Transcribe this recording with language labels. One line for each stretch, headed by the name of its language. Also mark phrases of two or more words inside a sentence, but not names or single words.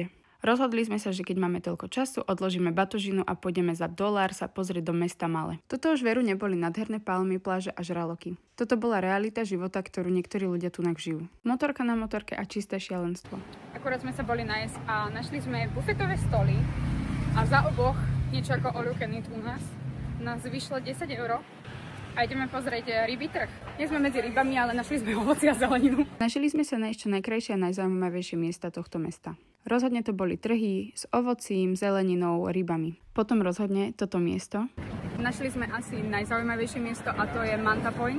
Slovak: Rozhodli sme sa, že keď máme toľko času, odložíme batožinu a pôjdeme za $1 sa pozrieť do mesta Male. Toto už veru neboli nádherné palmy, pláže a žraloky. Toto bola realita života, ktorú niektorí ľudia tunak žijú. Motorka na motorke a čisté šialenstvo. Akurát sme sa boli najesť a našli sme bufetové stoly a za oboch, niečo ako
English: all you can eat
Slovak: u nás vyšlo 10 € a ideme pozrieť rybí trh. Nie sme medzi rybami, ale našli sme ovoci a zeleninu. Našli sme sa na ešte najkrajšie a najzaujímavejšie miesta tohto mesta. Rozhodne to boli trhy s ovocím, zeleninou, rybami. Potom rozhodne toto miesto. Našli sme asi najzaujímavejšie miesto a to je Manta Point.